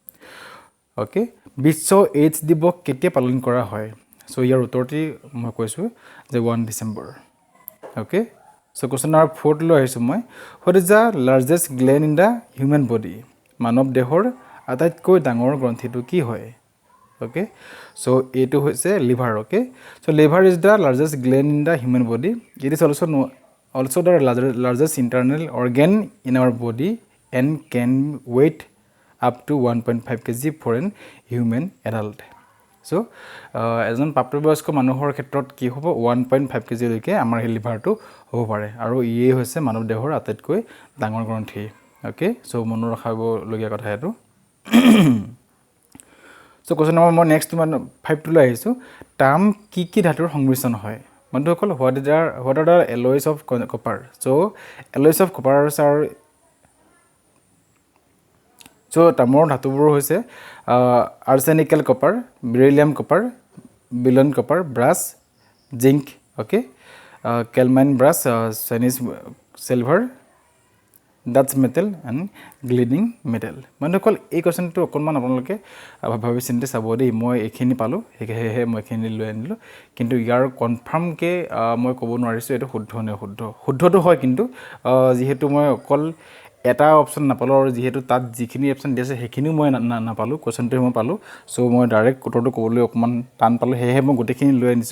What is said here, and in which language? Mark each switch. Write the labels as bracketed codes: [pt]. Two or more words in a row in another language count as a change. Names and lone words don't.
[as] ওকে বিশ্ব এইডছ দিৱস কেতিয়া পালন কৰা হয় সো ইয়াৰ উত্তৰটি মই কৈছোঁ যে 1 ডিচেম্বৰ ওকে সো [en] question number [as] 4 লৈ আহিছোঁ মই [en] what is the largest gland in the human body [as] মানৱ দেহৰ আটাইতকৈ ডাঙৰ গ্ৰন্থিটো কি হয় [en] okay so a2 hoise liver okay so liver is the largest gland in the human body it is also the largest internal organ in our body and can weight up to 1.5 kg for an human adult so [as] এজন প্ৰাপ্তবয়স্ক মানুহৰ ক্ষেত্ৰত কি হ'ব 1.5 kg লৈকে আমাৰ লিভাৰটো হ'ব পাৰে আৰু ইয়ে হৈছে মানৱ দেহৰ আটাইতকৈ ডাঙৰ গ্ৰন্থি [en] okay so [as] মনত ৰাখিব লগিয়া কথা এটো [en] So question number more next one 5 to [as] লৈ আহিছো টাম কি ধাতুৰ সংমিশ্ৰণ হয় বন্ধুসকল [en] what are the alloys of copper so alloys of copper are so [as] তামৰ ধাতুবোৰ হৈছে [en] arsenical copper beryllium copper boron copper brass zinc okay calamine brass Chinese silver That's metal and gleaming metal. [as] বন্ধুসকল এই কোৱেশ্চনটো অকনমান আপোনালোকে ভাবি চিন্তি চাব দেই মই এখিনি পালো হেহে মই এখিনি লৈ আনিলো কিন্তু ইয়াৰ কনফাৰ্ম কে মই ক'ব নোৱাৰিছো এটো শুদ্ধ নে শুদ্ধটো হয় কিন্তু যেহেতু মই অকল এটা অপচন নাপালো আৰু যেহেতু তাত যিখিনি অপচন দিছে হেখিনিও মই নাপালো কোৱেশ্চনটো মই পালো সো মই ডাইৰেক্ট উত্তৰটো ক'বলৈ অকমান টান পালো হেহে মই গোটেখিনি লৈ আনিছো